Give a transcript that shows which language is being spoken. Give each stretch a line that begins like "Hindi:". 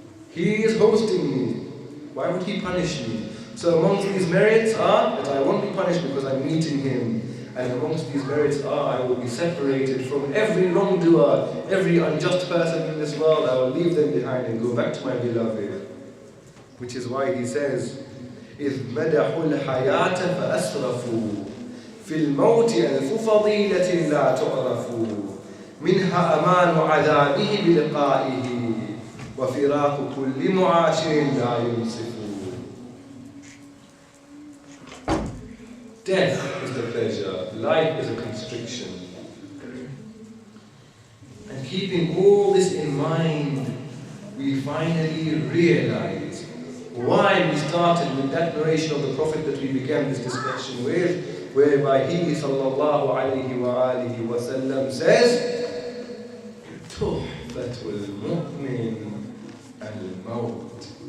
English: He is hosting me. Why would he punish me? So amongst these merits are that I won't be punished because I'm meeting him. And amongst these merits are I will be separated from every wrongdoer, every unjust person in this world. I will leave them behind and go back to my beloved.
Arabic: Which is why he says, إِذْ مَدَحُوا الْحَيَاةَ فَأَسْرَفُوا فِي الْمَوْتِ أَلْفُ فَضِيلَةٍ لَا تُعْرَفُوا مِنْهَا أَمَانُ عَذَابِهِ بِلِقَائِهِ وَفِرَاقُ كُلِّ مُعَاشِرٍ لَا يُنْصِفُ.
English: Death is the pleasure, life is a constriction. And keeping all this in mind, we finally realize why we started with that narration of the Prophet that we began this discussion with, whereby he sallallahu alayhi wa alihi wa sallam says,
Arabic: Tuhfatul mu'min al-maut.